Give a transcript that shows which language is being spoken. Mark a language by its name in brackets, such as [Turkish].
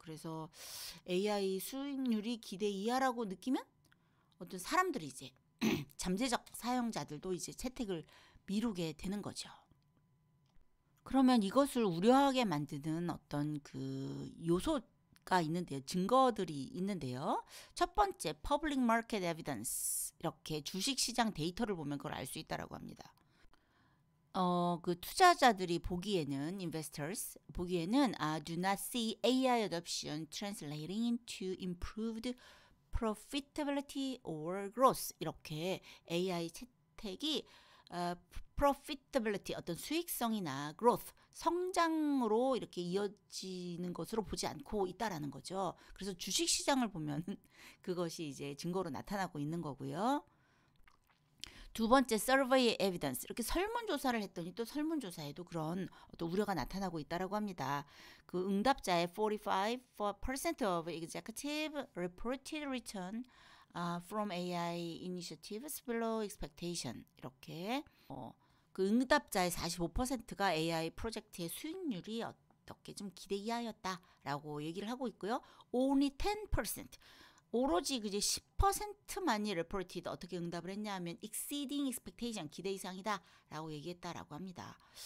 [Korean] 그래서 AI 수익률이 기대 이하라고 느끼면 어떤 사람들이 이제 잠재적 사용자들도 이제 채택을 미루게 되는 거죠. 그러면 이것을 우려하게 만드는 어떤 그 요소가 있는데요. 증거들이 있는데요. 첫 번째, [English] public market evidence. [Korean] 이렇게 주식시장 데이터를 보면 그걸 알 수 있다라고 합니다. 그 투자자들이 보기에는 [English] investors 보기에는 do not see AI adoption translating into improved profitability or growth. [Korean] 이렇게 AI 채택이 profitability 어떤 수익성이나 growth 성장으로 이렇게 이어지는 것으로 보지 않고 있다라는 거죠. 그래서 주식 시장을 보면 그것이 이제 증거로 나타나고 있는 거고요. 두 번째, [English] survey evidence. [Korean] 이렇게 설문조사를 했더니 또 설문조사에도 그런 어떤 우려가 나타나고 있다라고 합니다. 그 응답자의 [English] 45% of executive reported return from AI initiatives below expectation. [Korean] 이렇게 그 응답자의 45%가 AI 프로젝트의 수익률이 어떻게 좀 기대 이하였다라고 얘기를 하고 있고요. [English] Only 10%. [Korean] 오로지 그제 10%만이 reported 어떻게 응답을 했냐 하면 [English] exceeding expectation [Korean] 기대 이상이다라고 얘기했다라고 합니다.